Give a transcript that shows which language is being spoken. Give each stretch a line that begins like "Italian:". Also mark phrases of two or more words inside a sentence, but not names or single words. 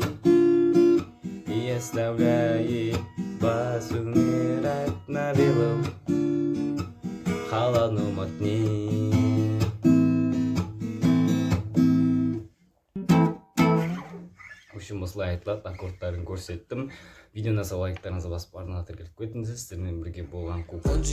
Russian: И оставляет вас умирать на белом холодном окне. В общем,
Kazakh: осылай айтылады, аккордтарын көрсеттім. Видеоны аса лайктарыңызды басып арнаға тіркеліп кетіңіздер. Сіздермен бірге болған Кука.